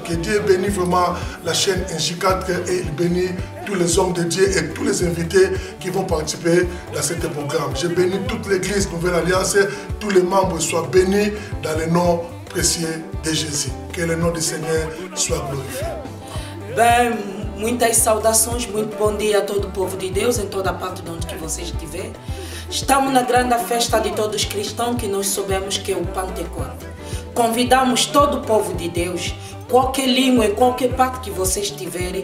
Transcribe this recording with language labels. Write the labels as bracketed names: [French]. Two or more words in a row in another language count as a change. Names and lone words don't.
[French] Que Dieu bénisse vraiment la chaîne NJ4 et il bénit tous les hommes de Dieu et tous les invités qui vont participer dans ce programme. Je bénis toute l'église Nouvelle Alliance. Tous les membres soient bénis dans le nom précieux de Jésus. Que le nom du Seigneur soit glorifié. [Portuguese] Muitas saudações, muito bom dia a todo o povo de Deus, em toda parte de onde que vocês estiverem. Estamos na grande festa de todos os cristãos que nós soubemos que é o Pentecôte. Convidamos todo o povo de Deus, qualquer língua, em qualquer parte que vocês estiverem.